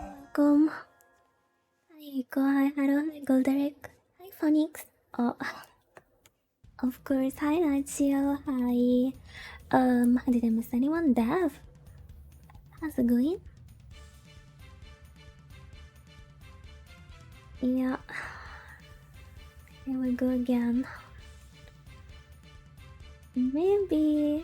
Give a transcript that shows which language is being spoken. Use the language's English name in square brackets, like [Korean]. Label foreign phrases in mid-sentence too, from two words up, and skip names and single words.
[English] welcome. Hi Iko, hi Haro, hi Golderick, hi Phonix. Oh, of course, hi Nachio, hi. Did I miss anyone? Dev, how's it going? Yeah, here we go again. Maybe.